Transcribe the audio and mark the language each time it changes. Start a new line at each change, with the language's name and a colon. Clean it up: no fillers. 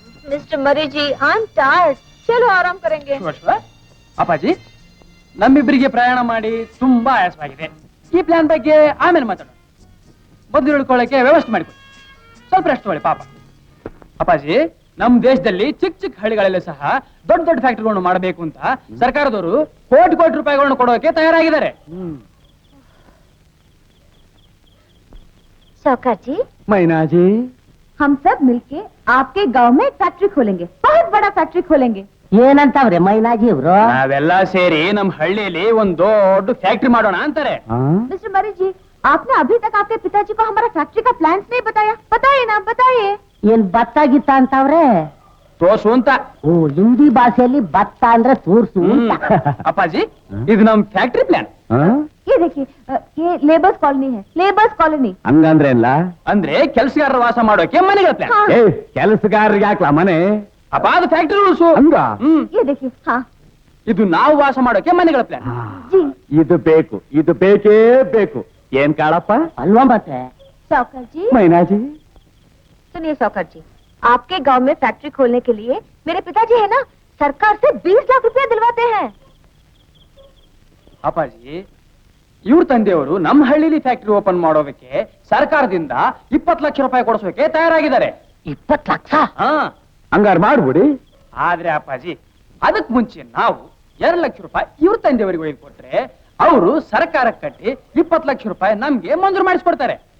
English: Mister Murray ji, I am tired.
Hindi: चलो आराम करेंगे.
Kannada: ಅಪ್ಪಾಜಿ, ನಮ್ಮಿಬ್ಬರಿಗೆ ಪ್ರಯಾಣ ಮಾಡಿ ತುಂಬಾ ಆಯಾಸವಾಗಿದೆ. ಈ ಪ್ಲಾನ್ ಬಗ್ಗೆ ಆಮೇಲೆ ಮಾತಾಡೋಣ. ಮೊದಲು ಉಳ್ಕೊಳ್ಳಕ್ಕೆ ವ್ಯವಸ್ಥೆ ಮಾಡಿಕೊಡಿ. ಸ್ವಲ್ಪ ರೆಸ್ಟ್ ಮಾಡಿ ಪಾಪ. ಅಪ್ಪಾಜಿ, ನಮ್ ದೇಶದಲ್ಲಿ ಚಿಕ್ಕ ಹಳ್ಳಿಗಳಲ್ಲಿ ಸಹ ದೊಡ್ಡ ಫ್ಯಾಕ್ಟರಿಗಳನ್ನು ಮಾಡಬೇಕು ಅಂತ ಸರ್ಕಾರದವರು ಕೋಟಿ ರೂಪಾಯಿಗಳನ್ನು ಕೊಡೋಕೆ ತಯಾರಾಗಿದ್ದಾರೆ.
Hindi: सावकार जी,
Kannada: ಮೈನಾಜಿ,
Hindi: हम सब मिलके आपके गांव में एक फैक्ट्री खोलेंगे. बहुत बड़ा फैक्ट्री खोलेंगे.
Kannada: ಏನಂತವ್ರೆ ಮೈನಾಜಿ ಇವ್ರು? ನಾವೆಲ್ಲ ಸೇರಿ ನಮ್ ಹಳ್ಳಿಯಲ್ಲಿ ಒಂದ್ ದೊಡ್ಡ ಫ್ಯಾಕ್ಟ್ರಿ ಮಾಡೋಣ ಅಂತಾರೆ.
Hindi: मिस्टर मरी जी, आपने अभी तक आपके पिताजी को हमारा फैक्ट्री का प्लान नहीं बताया. बताइए ना, बताइए.
Kannada: ಏನ್ ಭತ್ತ ಗಿತ್ತ ಅಂತವ್ರೆ? ತೋರ್ಸು ಅಂತ. ಓ, ಹಿಂದಿ ಭಾಷೆಯಲ್ಲಿ ಭತ್ತ ಅಂದ್ರೆ ತೋರ್ಸು ಅಂತ. ಅಪ್ಪಾಜಿ, ಇದು ನಮ್ ಫ್ಯಾಕ್ಟ್ರಿ ಪ್ಲಾನ್.
Hindi: ये देखिए, ये लेबर्स कॉलोनी है. Labours colony.
Kannada: ಹಂಗಂದ್ರೆ ಅಂದ್ರೆ ಕೆಲಸಗಾರರ ವಾಸ ಮಾಡೋಕೆ ಮನೆಗಳ ಪ್ಲಾನ್.
Hindi: हाँ.
Kannada: ಕೆಲಸಗಾರರಿಗೆ ಹಾಕ್ಲಾ ಮನೆ? ಅಪ್ಪ, ಅದು ಫ್ಯಾಕ್ಟ್ರಿ ರೂಲ್ಸು. ಹಂಗ
Hindi: ये देखिए. हाँ
Kannada: ಇದು ನಾವು ವಾಸ ಮಾಡೋಕೆ ಮನೆಗಳ ಪ್ಲಾನ್.
Hindi: जी.
Kannada: ಇದು ಬೇಕೇ ಬೇಕು. ಏನ್ ಕಾಳಪ್ಪ? ಅಲ್ವಾ ಮತ್ತೆ?
Hindi: सावकार जी,
Kannada: ಮೈನಾಜಿ,
Hindi: सुनिए सावकार जी, आपके गांव में फैक्ट्री खोलने के लिए मेरे पिताजी है ना, सरकार से 20 लाख रुपया दिलवाते हैं.
Kannada: ಅಪ್ಪಾಜಿ, ಇವ್ರ ತಂದೆಯವರು ನಮ್ಮ ಹಳ್ಳಿಲಿ ಫ್ಯಾಕ್ಟ್ರಿ ಓಪನ್ ಮಾಡೋದಕ್ಕೆ ಸರ್ಕಾರದಿಂದ 20 ಲಕ್ಷ ರೂಪಾಯಿ ಕೊಡಿಸೋಕೆ ತಯಾರಾಗಿದ್ದಾರೆ. 20 ಲಕ್ಷ? ಹಂಗಾರ ಮಾಡ್ಬಿಡಿ. ಆದ್ರೆ ಅಪ್ಪಾಜಿ, ಅದಕ್ ಮುಂಚೆ ನಾವು 2 ಲಕ್ಷ ರೂಪಾಯಿ ಇವ್ರ ತಂದೆಯವರಿಗೆ ಒಯ್ದು ಕೊಟ್ರೆ ಅವರು ಸರ್ಕಾರಕ್ಕೆ ಕಟ್ಟಿ 20 ಲಕ್ಷ ರೂಪಾಯಿ ನಮ್ಗೆ ಮಂಜೂರು ಮಾಡಿಸ್ಕೊಡ್ತಾರೆ.